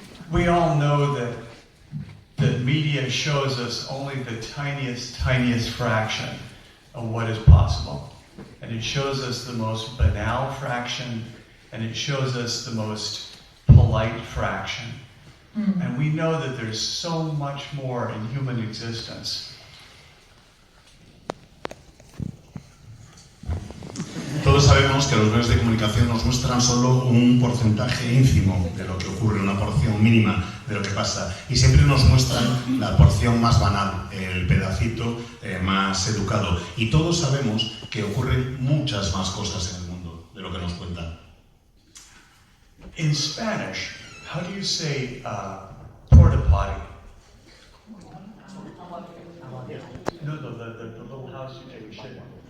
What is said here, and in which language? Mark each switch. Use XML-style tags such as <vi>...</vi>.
<en>We all know that media shows us only the tiniest fraction of what is possible. And it shows us the most banal fraction, and it shows us the most polite fraction. And we know that there's so much more in human existence.</en> <es>Todos sabemos que los medios de comunicación nos muestran solo un porcentaje ínfimo de lo que ocurre, una porción mínima de lo que pasa, y siempre nos muestran la porción más banal, el pedacito más educado, y todos sabemos que ocurren muchas más cosas en el mundo de lo que nos cuentan.</es> <en>In Spanish, how do you say porta potty? No, the little house you take a shit in.</en>